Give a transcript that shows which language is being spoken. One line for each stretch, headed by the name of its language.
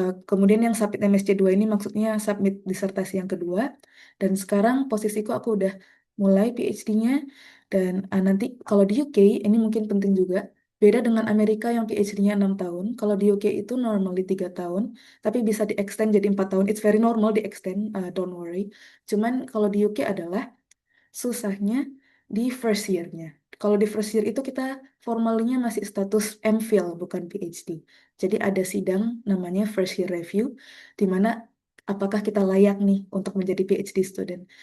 Indonesian: Kemudian yang submit MSc2 ini maksudnya submit disertasi yang kedua. Dan sekarang posisiku aku udah mulai PhD-nya. Dan nanti kalau di UK, ini mungkin penting juga, beda dengan Amerika yang PhD-nya 6 tahun. Kalau di UK itu normally 3 tahun, tapi bisa di-extend jadi 4 tahun.
English: It's very normal di-extend, don't worry.
Indonesian: Cuman kalau di UK adalah susahnya di first year-nya. Kalau di first year itu kita formalnya masih status MPhil, bukan PhD. Jadi ada sidang namanya first year review, di mana apakah kita layak nih untuk menjadi PhD student.